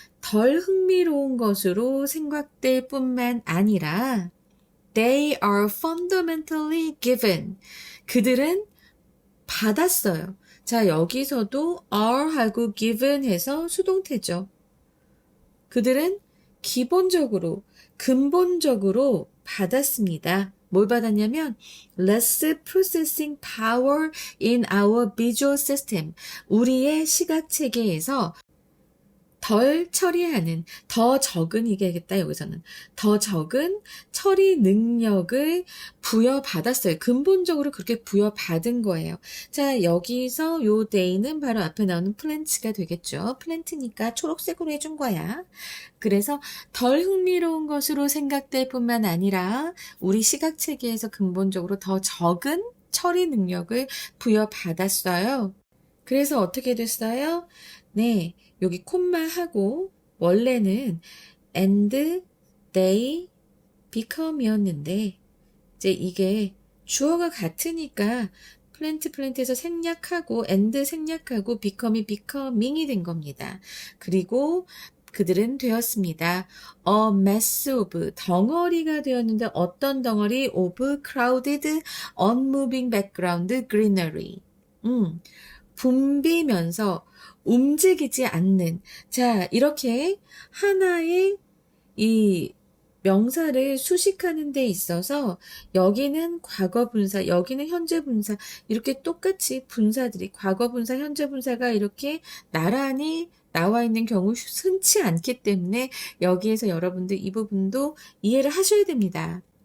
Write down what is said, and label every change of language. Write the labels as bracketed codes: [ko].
[ko] 덜 흥미로운 것으로 생각될 뿐만 아니라 [en] they are fundamentally given. [ko] 그들은 받았어요. 자, 여기서도 are하고 given 해서 수동태죠. 그들은 기본적으로, 근본적으로 받았습니다. 뭘 받았냐면 [en] less processing power in our visual system. [ko] 우리의 시각 체계에서 덜 처리하는, 더 적은 얘기하겠다, 여기서는. 더 적은 처리 능력을 부여받았어요. 근본적으로 그렇게 부여받은 거예요. 자, 여기서 요 day는 바로 앞에 나오는 plant가 되겠죠. plant니까 초록색으로 해준 거야. 그래서 덜 흥미로운 것으로 생각될 뿐만 아니라 우리 시각 체계에서 근본적으로 더 적은 처리 능력을 부여받았어요. 그래서 어떻게 됐어요? 네, 여기 콤마하고 원래는 [en] and they become [ko] 이었는데 이제 이게 주어가 같으니까 플랜트에서 생략하고 and 생략하고 become이 becoming이 된 겁니다. 그리고 그들은 되었습니다. [en] A mass of [ko] 덩어리가 되었는데 어떤 덩어리? [en] of crowded unmoving background greenery. [ko] 붐비면서 움직이지 않는. 자, 이렇게 하나의 이 명사를 수식하는 데 있어서 여기는 과거 분사, 여기는 현재 분사, 이렇게 똑같이 분사들이 과거 분사, 현재 분사가 이렇게 나란히 나와 있는 경우 흔치 않기 때문에 여기에서 여러분들 이 부분도 이해를 하셔야 됩니다.